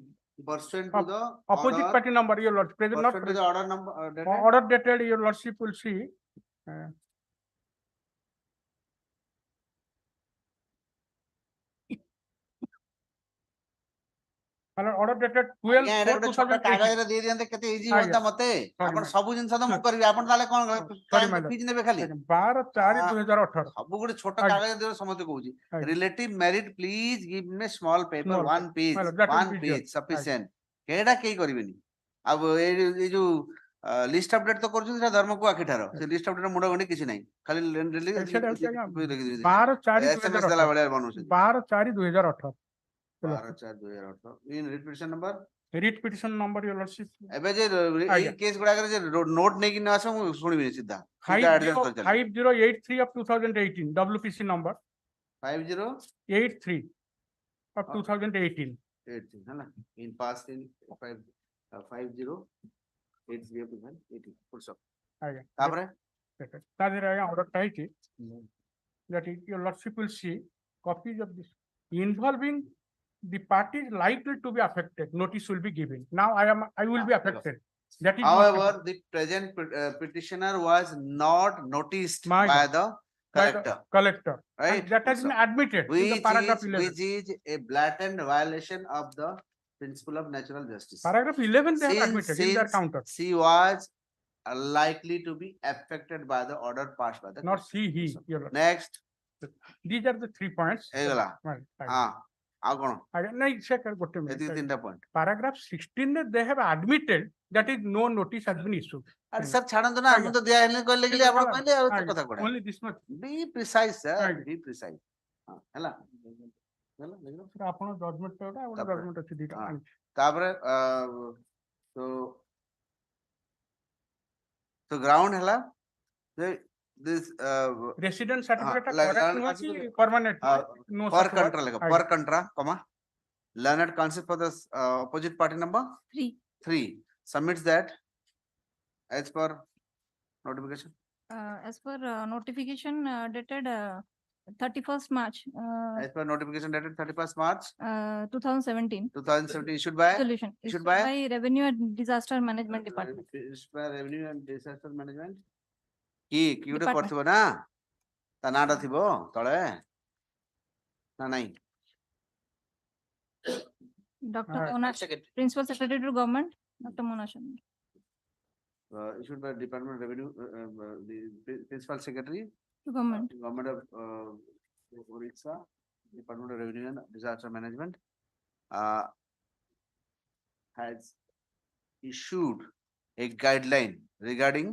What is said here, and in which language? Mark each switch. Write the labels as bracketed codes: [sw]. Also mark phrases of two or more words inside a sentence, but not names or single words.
[en] pursuant to the Opposite order, party number, Your Lordship, present not. pursuant to the order number, dated Order dated, Your Lordship will see. Order dated 12. [or] ଆଜ୍ଞା, ଏଇଟା ଗୋଟେ ଛୋଟ କାଗଜରେ ଦେଇ ଦିଅନ୍ତେ କେତେ ଇଜି ହୁଅନ୍ତା ମତେ ଆପଣ ସବୁ ଜିନିଷ ତ ମୁଁ କରିବି ଆପଣ ତାହେଲେ କଣ ଫିଜ ନେବେ ଖାଲି [en] 12/4/2018. [or] ସବୁ ଗୋଟେ ଛୋଟ କାଗଜ ଦେବେ ସମସ୍ତେ କହୁଛି [en] relative merit please give me small paper Small one page My lord, that will one be page there. [or] sufficient ଏଇଟା କେହି କରିବେନି ଆଉ ଏଇ ଯୋଉ [en] list update [or] ତ କରୁଛନ୍ତି ସେଟା ଧର୍ମକୁ ଆଖିଠାର ସେ [en] list update [or] ମୁଣ୍ଡ ଗଣ୍ଡି କିଛି ନାହିଁ ଖାଲି ସେଟା ହଉଛି ଆଜ୍ଞା SMS [en] 12/4/2018. [or] ଦେଲା ଭଳିଆ ବନଉଛନ୍ତି [en] 12/4/2018. 12/4/2018 in writ petition number Writ petition number, Your Lordship. [or] ଏବେ ଯେ ଏଇ କେସ୍ ଗୁଡାକରେ ଯେ ନୋଟ ନେଇକି ନ ଆସ ମୁଁ ଶୁଣିବିନି ସିଧା ସିଧା adjust କରି ଚାଲିବି। [en] 5083 of 2018, WPC number 5083 83 of 2018. ହେଲା in past in 5083 of 2018 full stop [or] ଆଜ୍ଞା ତାପରେ ତା ଦେହରେ ଆଜ୍ଞା ଅର୍ଡରଟା ହେଇଛି [en] that is, Your Lordship will see copies of this involving the parties likely to be affected. Notice will be given. Now I will be affected. That is. however the present petitioner was not noticed My by God. the By the collector collector. right And that has been admitted in the paragraph 11. which is a blatant violation of the principle of natural justice. Paragraph 11 they have Since- admitted in their since counter. She was likely to be affected by the order passed by the. Not court. she, he. Your Lord. Next, These are the 3 points. [or] ହେଇଗଲା [en] Right, right. [or] ହଁ ଆଉ କଣ ଆଜ୍ଞା, ନାଇଁ ସେ ଗୋଟେ ଏତିକି [en] minute. [or] ତିନିଟା point. [en] Paragraph 16 ରେ they have admitted that is no notice has been issued. [or] ଆରେ ସାର୍ ଛାଡ଼ନ୍ତୁ ନା ମୁଁ ତ ଦିଆ ହେଇନି କହିଲେ କି ଆପଣ କହିଲେ ଆଉ ଏତେ କଥା କଣ [en] Only this much. be precise sir Right. be precise [or] ହଁ ହେଲା ହେଲା ଦେଖିଲ Sir, ଆପଣ judgment ଟା ଗୋଟେ ଆଉ ଗୋଟେ ତାପରେ- judgment ଅଛି ଦିଟା. ହଁ। ତାପରେ [en] so ground [or] ହେଲା this [en] Resident certificate ଟା like- correct [or] ନୁହଁ କି [en] permanent? No, per sir, contra lega right. per contra comma learned counsel for the opposite party number 3 submits that as per notification. As per notification dated 31st March As per notification dated 31st March 2017. 2017 issued by Resolution issued issued by by Revenue and Disaster Management Department. issued by Revenue and Disaster Management [or] କି ଗୋଟେ [en] Department. [or] କରିଥିବ ନା ତା ନାଁଟା ଥିବ ତଳେ ନା ନାଇଁ [en] Dr. Right. Mona, Principal Secretary to Government, Dr. Mona Sharma. issued by Department of Revenue the Principal Secretary To Government. Government of Orissa, Department of Revenue and Disaster Management has issued a guideline regarding